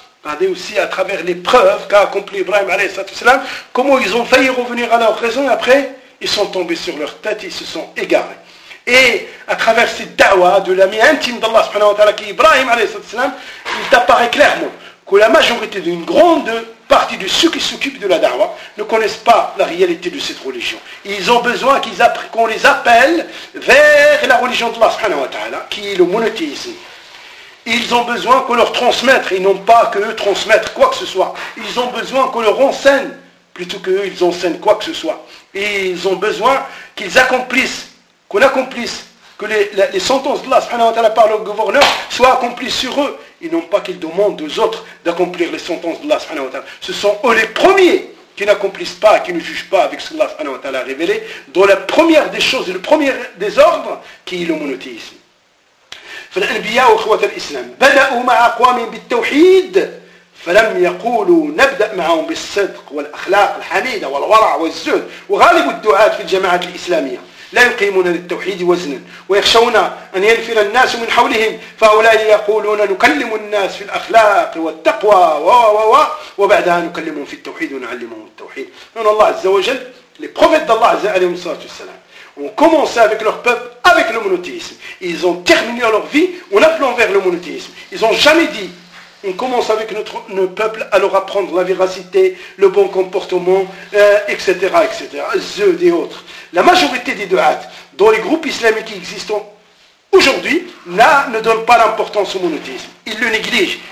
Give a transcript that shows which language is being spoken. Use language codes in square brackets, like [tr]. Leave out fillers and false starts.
[fr] regardez aussi à travers les preuves qu'a accompli Ibrahim عليه السلام comment ils ont failli revenir à leur raison après ils sont tombés sur leur tête ils se sont égarés Et à travers cette da'wa de l'ami intime d'Allah subhanahu wa ta'ala qui est Ibrahim alayhi salam, il t'apparaît clairement que la majorité d'une grande partie de ceux qui s'occupent de la da'wa ne connaissent pas la réalité de cette religion. Ils ont besoin qu'on les appelle vers la religion d'Allah subhanahu wa ta'ala qui est le monothéisme. Ils ont besoin qu'on leur transmette, ils n'ont pas que eux transmettre quoi que ce soit. Ils ont besoin qu'on leur enseigne, plutôt qu'eux ils enseignent quoi que ce soit. Et ils ont besoin qu'ils accomplissent, qu'on accomplisse, que les sentences d'Allah subhanahu wa ta'ala par le gouverneur soient accomplies sur eux. Ils n'ont pas qu'ils demandent aux autres d'accomplir les sentences d'Allah subhanahu wa ta'ala. Ce sont eux les premiers qui n'accomplissent pas, qui ne jugent pas avec ce que Allah subhanahu wa ta'ala a révélé, dont la première des choses et le premier des ordres, qui est le monothéisme. [ar] فالأنبياء وإخوة الإسلام بدأوا مع أقوامهم بالتوحيد فلم يقولوا نبدأ معهم بالصدق والأخلاق الحميدة والورع والزهد وغالب الدعاة في الجماعات الإسلامية لا يقيمون للتوحيد وزنا ويخشون أن ينفر الناس من حولهم فهؤلاء يقولون نكلم الناس في الأخلاق والتقوى وبعدها نكلمهم في التوحيد ونعلمهم التوحيد من الله عز وجل لبروفيت الله عز وجل عليه الصلاة والسلام [fr] ont commencé avec leur peuple, avec le monothéisme. Ils ont terminé leur vie en appelant vers le monothéisme. Ils n'ont jamais dit, on commence avec notre peuple à leur apprendre la véracité, le bon comportement, etc., etc., Zeud et autres. La majorité des du'ats, dont les groupes islamiques qui existent aujourd'hui, là, ne donnent pas l'importance au monothéisme. Ils le négligent.